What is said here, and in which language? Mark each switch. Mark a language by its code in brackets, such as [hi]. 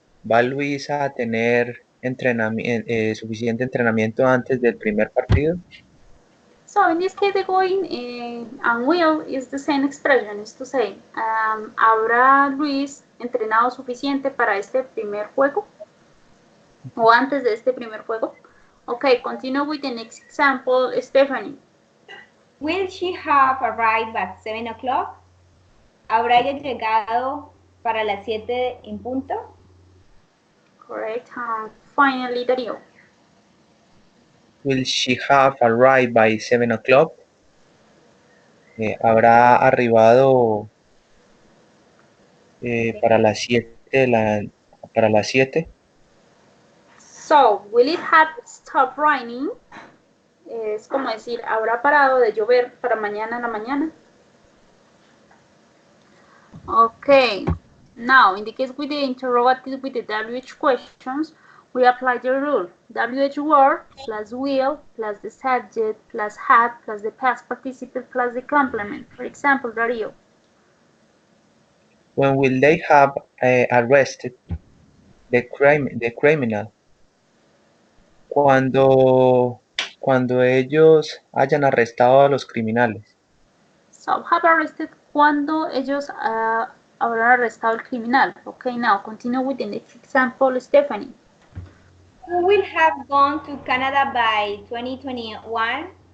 [es] ¿Va Luis a tener suficiente entrenamiento antes del primer partido? [en] So in this case, the going and will is the same expression, is to say, [es] ¿habrá Luis entrenado suficiente para este primer juego? ¿O antes de este primer juego? [en] Okay, continue with the next example, Stephanie. Will she have arrived at 7 o'clock? [es] ¿Habrá ella llegado para las 7 en punto? [en] Correct. Finally, Darío. Will she have arrived by 7 o'clock? [es] ¿Habrá arribado para las 7 para las 7? [en] So, will it have stopped raining? [es] Es como decir, ¿habrá parado de llover para mañana en la mañana? [en] Okay. Now, in the case with the interrogative with the WH questions, we apply the rule. WH word plus will plus the subject plus had plus the past participle plus the complement. For example, Darío. When will they have arrested the criminal? [es] Cuando ellos hayan arrestado a los criminales. [en] So, have arrested [es] cuando ellos habrán arrestado al criminal. [en] Okay, now continue with the next example, Stephanie. Who will have gone to Canada by 2021?